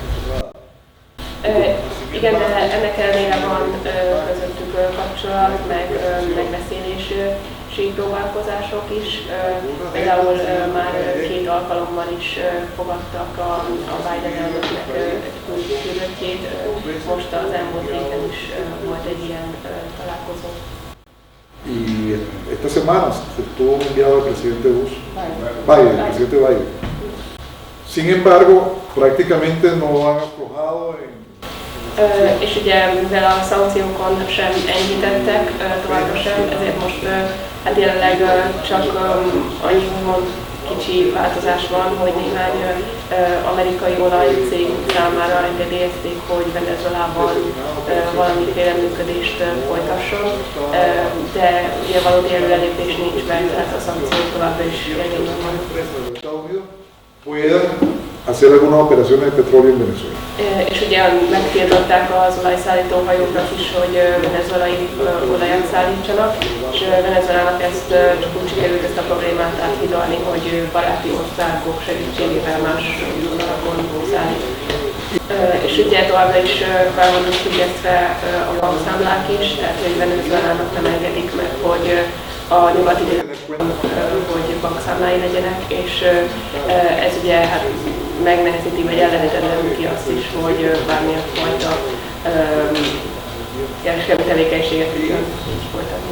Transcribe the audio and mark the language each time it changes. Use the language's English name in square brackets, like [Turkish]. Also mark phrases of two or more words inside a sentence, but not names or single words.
[Hungarian] Igen, de ennek ellenére van közöttük kapcsolat, meg megbeszélési próbálkozások is. Például már 2 alkalommal is fogadtak a Biden elnöknek küldöttjét. Most az elmúlt héten is volt egy ilyen találkozó. [Spanish] Y esta semana se estuvo enviado al presidente Bush, Biden, el presidente Biden. Sin embargo, prácticamente no han aflojado en [Hungarian] és ugye mivel a szankciókon sem enyhítettek, továbbra sem, ezért most jelenleg csak annyi úgymond kicsi változás van, hogy néhány amerikai olajcég számára engedélyezték, hogy Venezuelában valamiféle működést folytasson, de ugye valódi előrelépés nincs be, tehát a szankciók továbbra is érvényben vannak. [Spanish] Hacer algunas operaciones de petróleo en Venezuela. [Hungarian] És ugye megtiltották az olajszállító hajóknak is, hogy venezuelai olajat szállítsanak, és Venezuelának ezt csak úgy sikerült ezt a problémát áthidalni, hogy baráti országok segítségével más utakon szállít. És ugye továbbra is fel vannak függesztve a bankszámlák is, tehát hogy Venezuelának nem engedik meg, hogy a nyugati hogy bankszámlái legyenek, és ez ugye megnehezíti, vagy ellehetetleníti azt is, hogy bármilyen fajta kereskedelmi tevékenységet tudjon így folytatni.